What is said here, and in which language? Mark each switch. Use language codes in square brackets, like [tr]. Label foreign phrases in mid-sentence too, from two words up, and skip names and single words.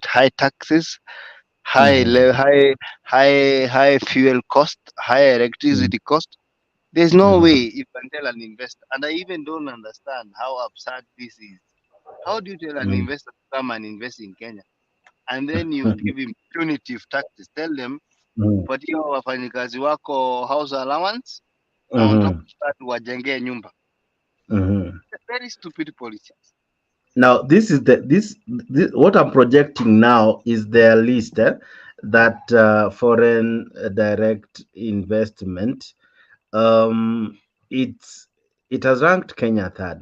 [en] High taxes, high fuel cost, high electricity cost. There's no way you can tell an investor, and I even don't understand how absurd this is. How do you tell an investor to come and invest in Kenya, and then you give him punitive taxes? Tell them [sw] patia wafanyikazi wako [en] house allowance, na on top of that [sw] wajengee nyumba. [en] Very stupid policies. Now, this is this what I'm projecting now is their list that foreign direct investment. It has ranked Kenya third.